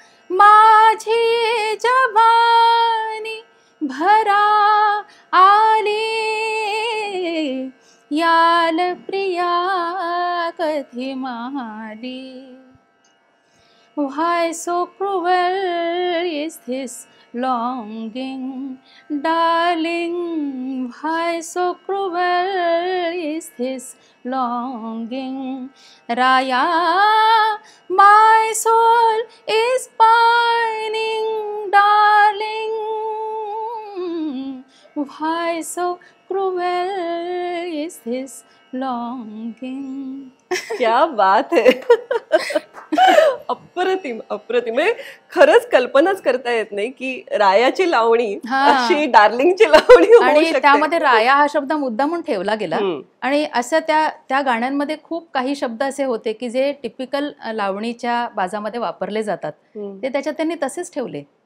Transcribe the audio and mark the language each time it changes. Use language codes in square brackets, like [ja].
[mr] माझी जवानी भरा आली, याल प्रिया कधी महाली. [en] Why so cruel is this longing, darling, why so cruel is this longing? Raya, my soul is pining, darling, why so cruel is this longing? [hi] क्या बात [mr] आहे. अप्रतिम अप्रतिम. म्हणजे खरंच कल्पनाच करता येत नाही की रायाची लावणी अशी डार्लिंगची लावणी होऊ आणि शकते. त्यामध्ये राया हा शब्द मुद्दामून ठेवला गेला. आणि असं त्या गाण्यांमध्ये खूप काही शब्द असे होते की जे टिपिकल लावणीच्या बाजामध्ये वापरले जातात, ते त्याच्यात त्यांनी तसेच ठेवले.